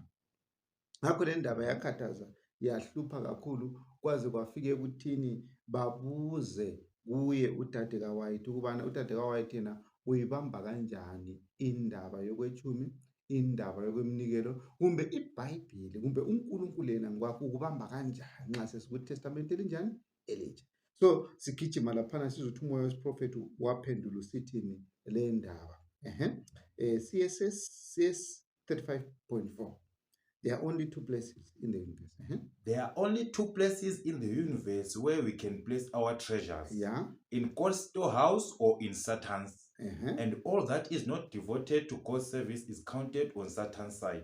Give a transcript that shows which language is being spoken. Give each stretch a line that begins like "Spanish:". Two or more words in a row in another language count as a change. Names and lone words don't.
North Ndebele: Ngakho le ndaba yakhathaza yahlupha kakhulu kwaze kwafike ekuthini babuze kuye udade kaWhite ukubana udade kaWhite yena uyibamba kanjani indaba yokwetshumi, indaba yokwemnikelo, kumbe iBhayibheli kumbe uNkulunkulu yena ngokwakhe ukubamba kanjani nxa sesikuTestament elinjani elitsha. So sigijima laphana sizothi umoya wesiprofethi waphendula usithini le ndaba. CS 35.4.
English: There are only two places in the universe. There are only two places in the universe where we can place our treasures. Yeah. In God's storehouse or in Satan's. And all that is not devoted to God's service is counted on Satan's side.